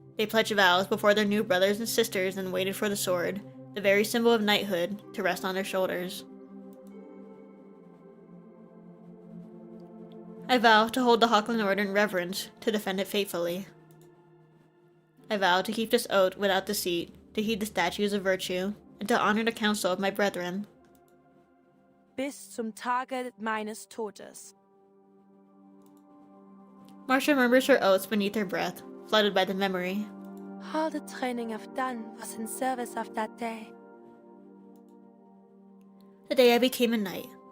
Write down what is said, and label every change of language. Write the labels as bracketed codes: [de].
[en] They pledged vows before their new brothers and sisters and waited for the sword, the very symbol of knighthood, to rest on their shoulders. I vow to hold the Hochland Order in reverence, to defend it faithfully. I vow to keep this oath without deceit, to heed the statutes of virtue, and to honor the counsel of my brethren. [de] Bis zum Tage meines Todes. [en] Marcia remembers her oaths beneath her breath, flooded by the memory. All the training I've done was in service of that day. The day I became a knight.